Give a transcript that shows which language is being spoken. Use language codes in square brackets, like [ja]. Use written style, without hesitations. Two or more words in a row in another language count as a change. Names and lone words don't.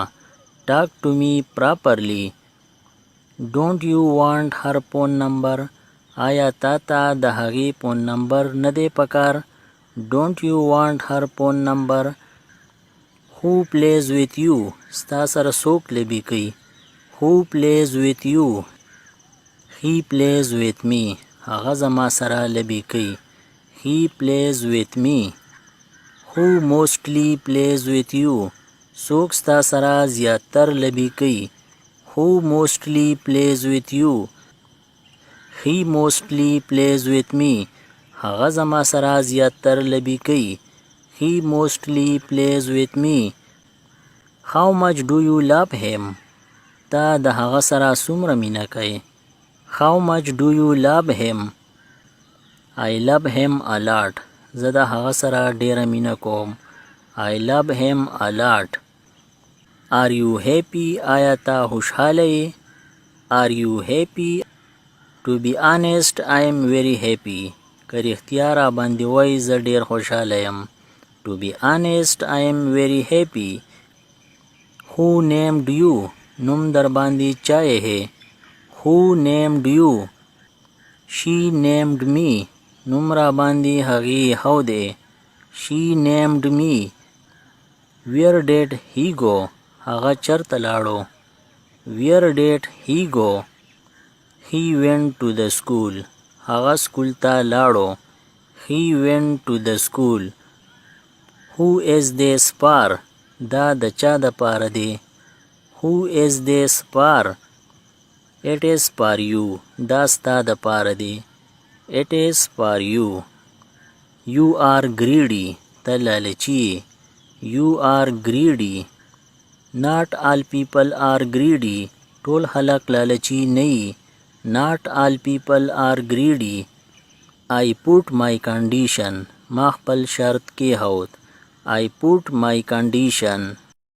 [en] Talk to me properly. Don't you want her phone number? [ps] آیا تا ته د هغې فون نمبر نه دی پکار. [en] Don't you want her phone number? Who plays with you? [ps] ستا سره څوک لوبې کوي. [en] Who plays with you? He plays with me. [ps] هغه زما سره لوبې کوي. [en] He plays with me. Who mostly plays with you? [ps] څوک ستا سره زیاتر لوبې کوي. [en] Who mostly plays with you? He mostly plays with me. [ps] هغه زما سره زیاتر لوبې کوي. [en] He mostly plays with me. How much do you love him? [ps] تا د هغه سره څومره مینه کوي. [en] How much do you love him? I love him a lot. [ps] زه د هغه سره ډیره مینه کوم. [en] I love him a lot. Are you happy? [ps] آیا ته خوشحاله یې. [en] Are you happy? To be honest, I am very happy. [ps] که رښتیا را باندې وای زه ډیر خوشحاله یم. [en] To be honest, I am very happy. Who named you? [ps] نوم در باندې چا یې. [en] Who named you? She named me. [ps] نوم را باندې هغې هو دی. [en] She named me. Where did he go? [ps] هغه چرته لاړو. [en] Where did he go? He went to the school. [ps] هغه سکول ته لاړو. [en] He went to the school. Who is this for? [ps] دا د چا د پاره دی. [en] Who is this for? It is for you. [ps] دا ستا د پاره دی. [en] It is for you. You are greedy. [ps] ته لالچي. [en] You are greedy. Not all people are greedy. [ps] ټول خلک لالچي نه یي. [en] Not all people are greedy. I put my condition. [ps] ما خپل شرط کېښود. [en] I put my condition.